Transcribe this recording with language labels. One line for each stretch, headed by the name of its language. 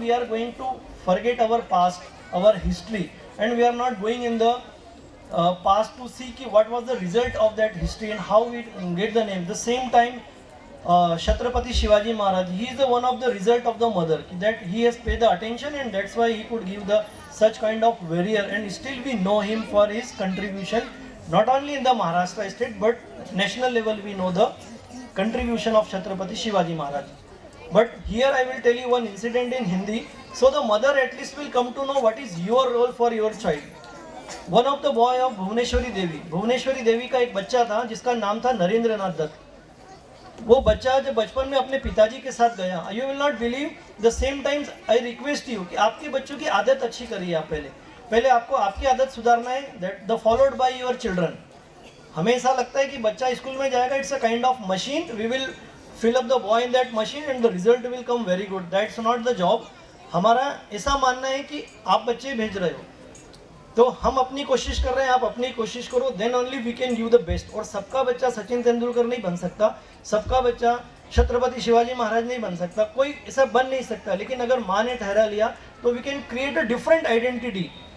English: We are going to forget our past, our history, and we are not going in the past to see what was the result of that history and how we get the name. The same time, Chhatrapati Shivaji Maharaj, he is the one of the result of the mother, that he has paid the attention, and that's why he could give the such kind of warrior, and still we know him for his contribution, not only in the Maharashtra state, but national level we know the contribution of Chhatrapati Shivaji Maharaj. But here I will tell you one incident in Hindi, so the mother at least will come to know what is your role for your child. One of the boy of
Hindi: Bhuvaneshwari Devi का एक बच्चा था जिसका नाम था नरेंद्र नाथ दत्त. वो बच्चा जब बचपन में अपने पिताजी के साथ गया,
English: you will not believe, the same times I request you
Hindi: कि आपके बच्चों की आदत अच्छी करिए आप पहले आपको आपकी आदत सुधारना है,
English: that the followed by your children.
Hindi: हमें ऐसा लगता है कि बच्चा स्कूल में जाएगा,
English: it's a kind of machine, we will fill up the boy in that machine and the result will come very good. That's not the job.
Hindi: हमारा ऐसा मानना है कि आप बच्चे भेज रहे हो, तो हम अपनी कोशिश कर रहे हैं, आप अपनी कोशिश करो,
English: Then only we can give the best.
Hindi: और सबका बच्चा सचिन तेंदुलकर नहीं बन सकता, सबका बच्चा छत्रपति शिवाजी महाराज नहीं बन सकता, कोई ऐसा बन नहीं सकता. लेकिन अगर माँ ने ठहरा लिया तो
English: We can create a different identity.